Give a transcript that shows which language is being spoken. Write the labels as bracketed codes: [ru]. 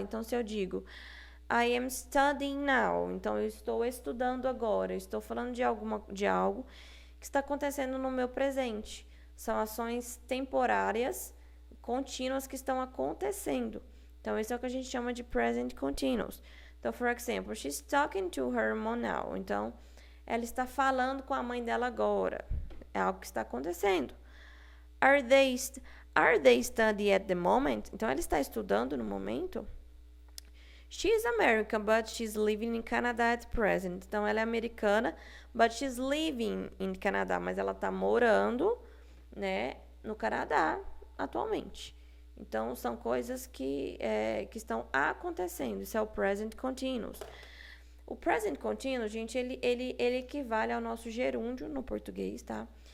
[pt] Então, se eu digo [en] I am studying now, [pt] então eu estou estudando agora, eu estou falando de algo que está acontecendo no meu presente. São ações temporárias, contínuas que estão acontecendo. Então, isso é o que a gente chama de present continuous. [en] Então, for example, she's talking to her mom now. [pt] Então, ela está falando com a mãe dela agora. É algo que está acontecendo. [en] Are they studying at the moment? [pt] Então, ela está estudando no momento. [en] She's American, but she's living in Canada at present. [pt] Então, ela é americana, [en] but she's living in Canada. [pt] Mas ela está morando, né, no Canadá atualmente. Então, são coisas que estão acontecendo. Isso é o present continuous. O present continuous, gente, ele equivale ao nosso gerúndio no português, tá?